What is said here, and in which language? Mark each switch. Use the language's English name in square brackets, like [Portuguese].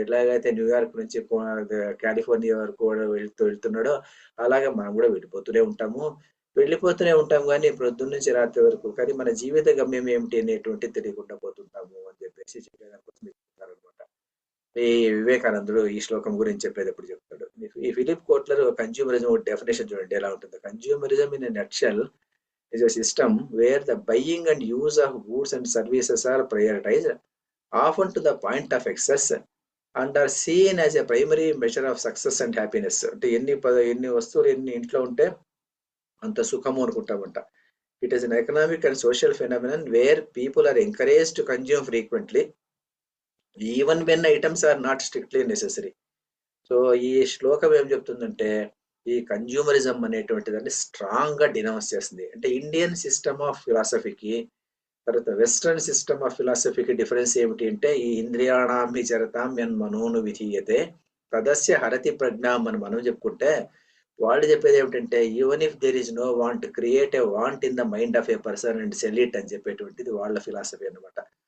[Telugu] ఎలాగైతే న్యూయార్క్ నుంచి కాలిఫోర్నియా వరకు కూడా వెళ్తున్నాడో అలాగే మనం కూడా వెళ్ళిపోతూనే ఉంటాం కానీ ప్రొద్దున్న నుంచి రాత్రి వరకు. కానీ మన జీవిత గమ్యం ఏమిటి అనేటువంటి తెలియకుండా పోతుంటాము అని చెప్పేసి చెప్పేదానికోసం చెప్తారనమాట. ఈ వివేకానందుడు ఈ శ్లోకం గురించి చెప్పేటప్పుడు చెప్తాడు. ఈ ఫిలిప్ కోట్లర్ కన్జ్యూమరిజం డెఫినేషన్ చూడండి ఎలా ఉంటుందో. [English] Consumerism in nutshell is a system where the buying and use of goods and services are prioritized, often to the point of excess, and are seen as a primary measure of success and happiness. [Telugu] అంటే ఎన్ని వస్తువులు ఎన్ని ఇంట్లో ఉంటే అంత సుఖము అనుకుంటామంట. [English] It is an economic and social phenomenon where people are encouraged to consume frequently, even when items are not strictly necessary. [Telugu] So ఈ శ్లోకం ఏం చెప్తుందంటే ఈ కన్జ్యూమరిజం అనేటువంటి దాన్ని స్ట్రాంగ్ గా డినౌన్స్ చేస్తుంది. అంటే ఇండియన్ సిస్టమ్ ఆఫ్ ఫిలాసఫీకి తర్వాత వెస్ట్రన్ సిస్టమ్ ఆఫ్ ఫిలాసఫీకి డిఫరెన్స్ ఏమిటి అంటే ఈ [Sanskrit] ఇంద్రియాణామి చరతాం యన్ మనోను విధీయతే తదస్య హరతి ప్రజ్ఞాం [Telugu] అని మనం చెప్పుకుంటే, వాళ్ళు చెప్పేది ఏమిటంటే [English] even if there is no want, create a want in the mind of a person and sell it [Telugu] అని చెప్పేటువంటిది వాళ్ళ ఫిలాసఫీ అనమాట.